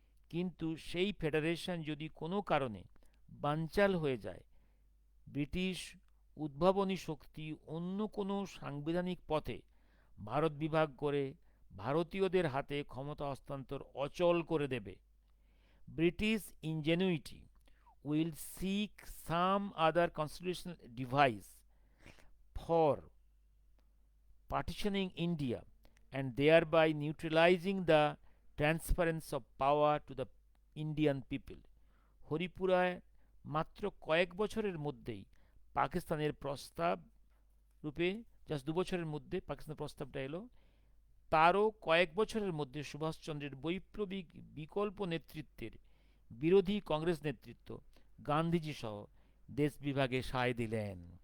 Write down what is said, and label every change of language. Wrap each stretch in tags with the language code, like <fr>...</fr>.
<bn>কিন্তু সেই ফেডারেশন যদি কোনো কারণে বানচাল হয়ে যায়, ব্রিটিশ উদ্ভাবনী শক্তি অন্য কোনো সাংবিধানিক পথে ভারত বিভাগ করে ভারতীয়দের হাতে ক্ষমতা হস্তান্তর অচল করে দেবে।</bn> <en>British ingenuity will seek some other constitutional device for partitioning India and thereby neutralizing the transference of power to the Indian people.</en> <bn>হরিপুরায় মাত্র কয়েক বছরের মধ্যেই পাকিস্তানের প্রস্তাব রূপে, জাস্ট 2 বছরের মধ্যে পাকিস্তানের প্রস্তাবটা এলো, তারও কয়েক বছরের মধ্যে সুভাষচন্দ্রের বৈপ্লবিক বিকল্প নেতৃত্বের বিরোধী কংগ্রেস নেতৃত্ব গান্ধীজি সহ দেশ বিভাগে সায় দিলেন।</bn>